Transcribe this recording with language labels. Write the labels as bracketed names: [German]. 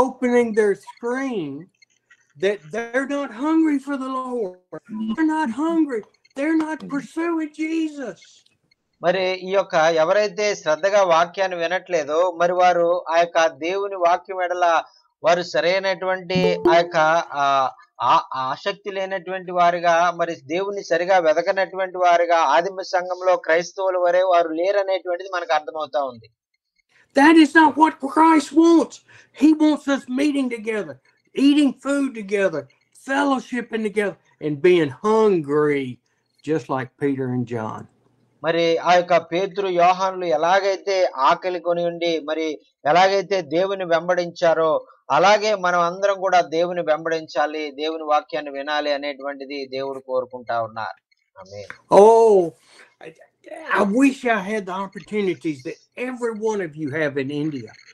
[English] opening their screen, that they're not hungry for the Lord? They're not hungry. They're not pursuing Jesus. [Telugu] మరి ఈ యొక్క ఎవరైతే శ్రద్ధగా వాక్యాన్ని వినట్లేదో మరి వారు ఆ యొక్క దేవుని వాక్యం ఎడల వారు సరైనటువంటి ఆ యొక్క ఆసక్తి లేనటువంటి వారిగా మరి దేవుని సరిగా వెదకనటువంటి వారిగా ఆదిమ సంఘంలో క్రైస్తవుల వరే వారు లేరనేటువంటిది మనకు అర్థమవుతా ఉంది. [English] That is not what Christ wants. He wants us meeting together, eating food together, fellowshipping together, and being hungry, just like Peter and John. [Telugu] మరి ఆ యొక్క పేతురు యోహానులు ఎలాగైతే ఆకలి కొని ఉండి మరి ఎలాగైతే దేవుని వెంబడించారో అలాగే మనం అందరం కూడా దేవుని వెంబడించాలి, దేవుని వాక్యాన్ని వినాలి అనేటువంటిది దేవుడు కోరుకుంటా ఉన్నారు. ఆమేన్. [English] Oh, I wish I had the opportunities that every one of you have in India.